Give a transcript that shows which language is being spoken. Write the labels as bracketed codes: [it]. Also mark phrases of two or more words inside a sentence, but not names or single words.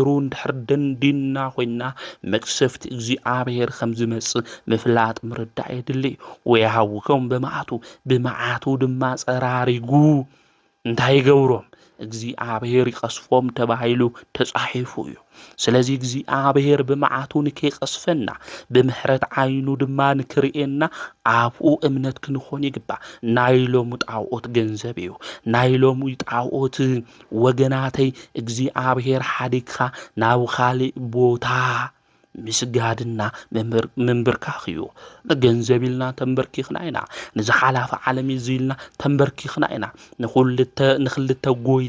[ti] እንድሕር ደንዲና ኮይና መቅሰፍቲ እግዚአብሔር ከም ዝመጽእ ምፍላጥ ምርዳእ የድሊ ወይሃውከም ብመዓቱ ድማ ጸራሪጉ እንታይ ገብሮም እግዚአብሔር ይቀስፎም ተባሂሉ ተጻሒፉ እዩ። ስለዚህ እግዚአብሔር በመዓቱ ንከይቀስፈና በምህረት ዓይኑ ድማ ንክርኤና አብኡ እምነት ክንኾን ይግባእ። ናይሎም ጣዖት ገንዘብ እዩ። ናይሎም ጣዖት ወገናተይ እግዚአብሔር ሓዲግኻ ናብ ካልእ ቦታ ምስጋድና መንበርካኽ እዩ። ገንዘብ ኢልና ተንበርኪኽና ኢና። ንዝሓላፈ ዓለም ኢልና ተንበርኪኽና ኢና። ንኽልተ ጎይታ